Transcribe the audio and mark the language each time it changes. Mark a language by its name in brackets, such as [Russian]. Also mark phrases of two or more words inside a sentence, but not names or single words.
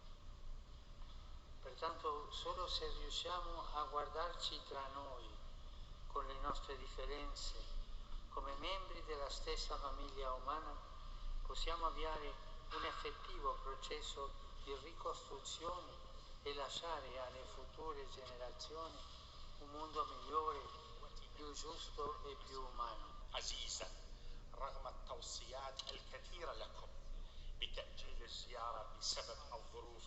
[Italian] Pertanto solo se riusciamo a guardarci tra noi, con le nostre differenze, come membri della stessa famiglia umana, possiamo avviare un effettivo processo di ricostruzione e lasciare alle future generazioni un mondo migliore, più giusto e più umano. [Arabic] عزيزا رغم التوصيات الكثيرة لكم بتأجيل الزيارة بسبب الظروف